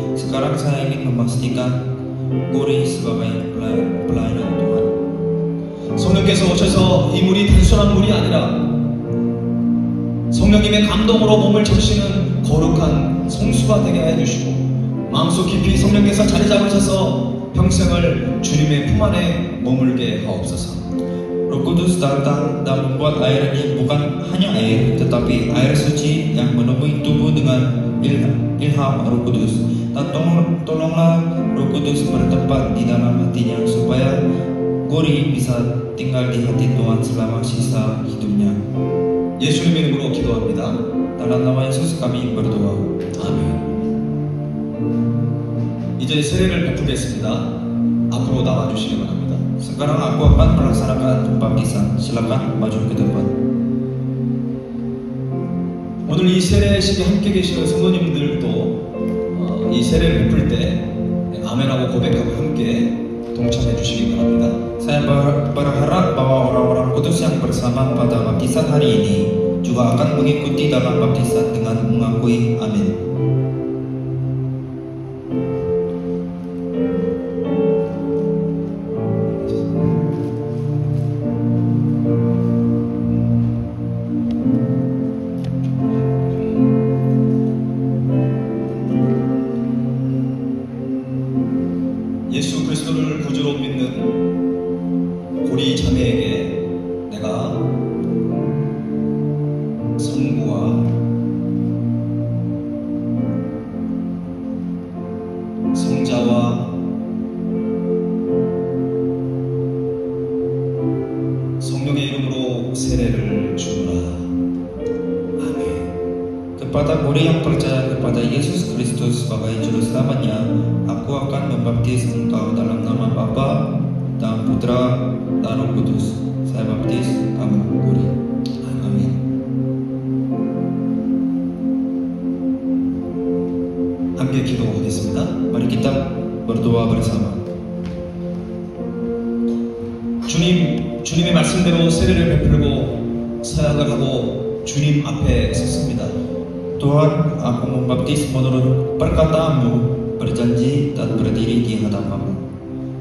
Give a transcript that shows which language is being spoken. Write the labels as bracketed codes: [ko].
[id] Sekarang saya ingin memastikan Gori sebagai pelayanan Tuhan. [ko] 성령께서 오셔서 이 물이 단순한 물이 아니라 성령님의 감동으로 몸을 적시는 거룩한 성수가 되게 해주시고 마음속 깊이 성령께서 자리 잡으셔서 평생을 주님의 품 안에 머물게 하옵소서. [id] Roh Kudus datang dan membuat air ini bukan hanya air, tetapi air suci yang menemui tubuh dengan ilham Roh Kudus. Dan tolonglah Roh Kudus bertempat di dalam hatinya supaya Guri bisa tinggal di hati Tuhan selama sisa hidupnya. [ko] 예수님 이름으로 기도합니다. [id] Dalam nama Yesus kami berdoa. [ko] 아멘. 이제 세례를 베푸겠습니다. 앞으로 나와주시기 바랍니다. [id] Sekarang aku akan melaksanakan pembaptisan. Silakan maju ke depan. [ko] 오늘 이 세례식에 함께 계시는 성도님들도 이 세례를 베풀 때 아멘하고 고백하고 함께 동참해 주시기 바랍니다. [id] Saya berharap bahwa orang-orang kudus yang bersama pada baptisan hari ini juga akan mengikuti dalam baptisan dengan mengakui amin. [ko] 예수 그리스도를 구주로 믿는 고리 자매에게 내가 성부와 성자와 성령의 이름으로 세례를 주노라. 아멘. [id] Kepada murid yang percaya kepada Yesus Kristus sebagai juru selamatnya, aku akan membaptis engkau dalam nama Bapa dan Putra dan Roh Kudus. Saya baptis kamu, murid. Amin. [ko] 함께 기도하겠습니다. [id] Mari kita berdoa bersama. [ko] 주님의 말씀대로 세례를 베풀고 사역을 하고 주님 앞에 섰습니다. [id] Tuhan, aku membaptis menurut perkataanmu, berjanji dan berdiri di hadapanmu.